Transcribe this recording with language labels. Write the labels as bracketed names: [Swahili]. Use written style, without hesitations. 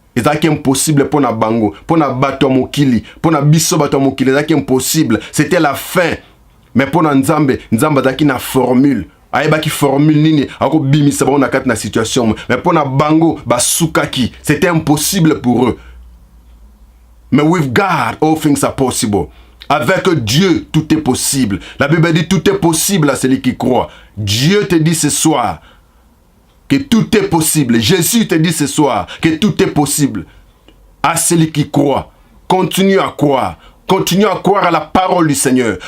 [Lingala] Ezaki impossible pona bango, pona bato mokili, pona biso bato mokili ezaki impossible. [French] C'était la fin. [Lingala] Mais pona Nzambe zaki na formule. Ayebaki formule nini ako bimisa ba na kati na situation. Mais pona bango basukaki, [French] c'était impossible pour eux. [English] Mais with God, all things are possible. [French] Avec Dieu, tout est possible. La Bible dit tout est possible à celui qui croit. Dieu te dit ce soir que tout est possible. Jésus te dit ce soir que tout est possible à celui qui croit. Continue à croire. Continue à croire à la parole du Seigneur.